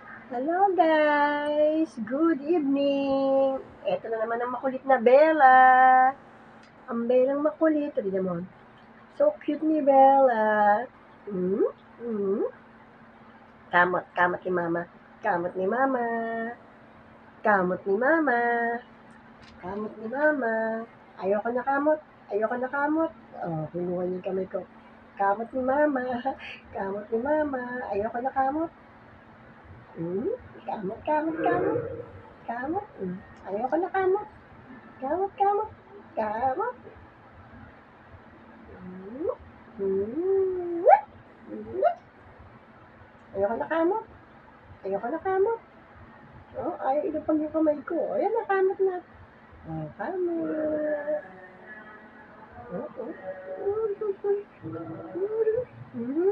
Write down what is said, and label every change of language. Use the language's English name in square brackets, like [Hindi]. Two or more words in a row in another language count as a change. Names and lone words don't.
[English] Hello guys! Good evening! [Filipino] Eto na naman ang makulit na Bella. Ang Bellang makulit. Tignan mo. [English] So cute [Filipino] ni Bella. Hmm? Hmm? Kamot, kamot ni Mama. Kamot ni Mama. Kamot ni Mama. Kamot ni Mama. Ayoko na kamot. Ayoko na kamot. Oh, kinuha niya yung kamay ko. Kamot ni Mama. Kamot ni Mama. Ayoko na kamot. Hmm? Kamot, kamot, kamot. Kamot. Ayoko na kamot. Kamot, kamot. Kamot. Hmm. Hmm. Hmm. Ayoko na kamot. Ayoko na kamot. Oh, ayaw ilapag yung kamay ko. Ayan na, kamot na. Oh, kamot. Oh, oh. Hmm.